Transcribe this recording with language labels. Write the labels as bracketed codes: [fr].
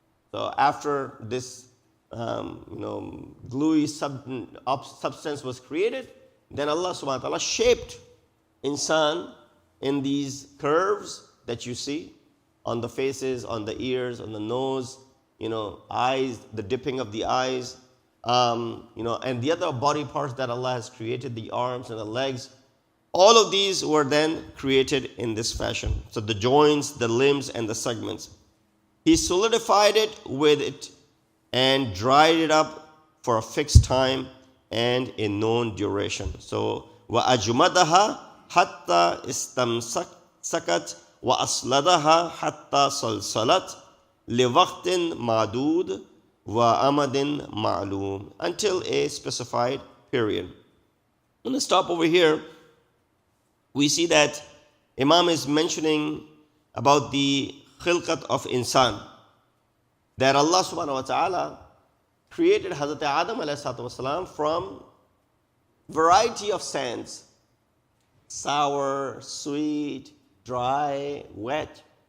[en] So after this gluey substance was created, then Allah subhanahu wa ta'ala shaped Insan in these curves that you see on the faces, on the ears, on the nose, eyes, the dipping of the eyes, and the other body parts that Allah has created, the arms and the legs. All of these were then created in this fashion. So the joints, the limbs, and the segments. He solidified it with it and dried it up for a fixed time and a known duration. [ar] So وَأَجْمَدَهَا حَتَّى اسْتَمْسَكَتْ وَأَصْلَدَهَا حَتَّى صَلْصَلَتْ لِوَقْتٍ مَعْدُودٍ وَأَمَدٍ مَعْلُومٍ, [en] until a specified period. I'm going to stop over here. We see that Imam is mentioning about the khilqat of Insan, that Allah subhanahu wa ta'ala created Hazrat Adam alayhi salatu wasalam from variety of sands, sour, sweet, dry, wet.